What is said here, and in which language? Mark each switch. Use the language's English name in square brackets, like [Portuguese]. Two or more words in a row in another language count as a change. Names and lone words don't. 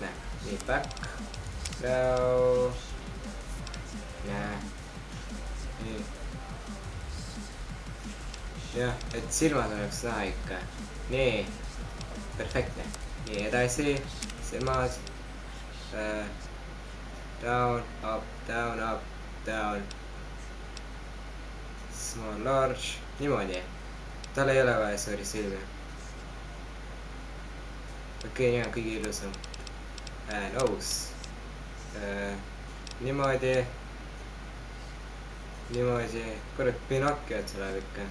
[Estonian] Nii, [English] back. Brow. [Estonian] Näe. Nii. Jah, et silmad oleks näha ikka. Nii. Perfektne. Nii, edasi. Silmad. [English] Down, up, down, up, down. Small, large. [Estonian] Niimoodi. Tal ei ole vaja suuri silmi. Okei, nii on kõige ilusam. Nose. Niimoodi. Niimoodi. Kurat, Pinocchiot tuleb ikka.